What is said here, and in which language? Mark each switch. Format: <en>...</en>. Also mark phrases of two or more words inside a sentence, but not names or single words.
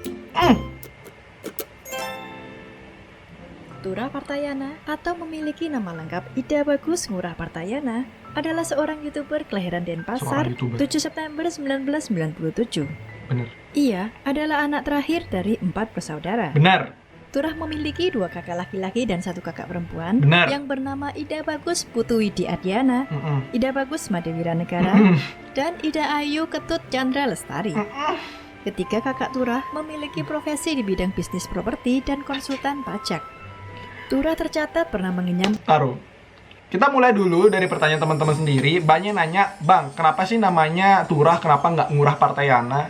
<id>Tura Partayana atau memiliki nama lengkap Ida Bagus Ngurah Partayana adalah seorang YouTuber kelahiran Denpasar 7 September 1997. Bener. Ia adalah anak terakhir dari 4 bersaudara. Benar. Turah memiliki 2 kakak laki-laki dan 1 kakak perempuan. Benar. Yang bernama Ida Bagus Putu Widi Adiana, Ida Bagus Madewira Negara, dan Ida Ayu Ketut Chandra Lestari. Ketiga kakak Turah memiliki profesi di bidang bisnis properti dan konsultan pajak. Turah tercatat pernah mengenyam. Taruh. Kita mulai dulu dari pertanyaan teman-teman sendiri. Banyak nanya, Bang, kenapa sih namanya Turah, kenapa nggak Ngurah Partayana?</id>